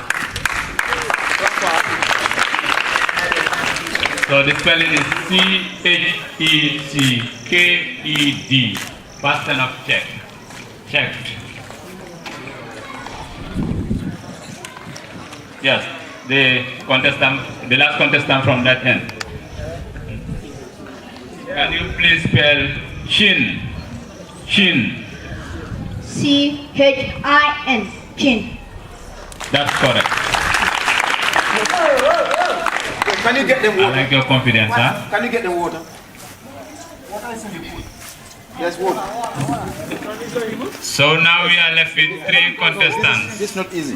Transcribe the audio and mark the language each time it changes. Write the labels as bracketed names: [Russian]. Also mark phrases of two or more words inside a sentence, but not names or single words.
[English] So the spelling is C-H-E-C-K-E-D. Past tense of check. Checked. Yes, the last contestant from that end. Can you please spell chin? Chin. C-H-I-N, chin. That's correct. Can you get them water? I like your confidence, huh? Can you get them water? Water is in the pool. There's water. So now we are left with 3 contestants. It's not easy.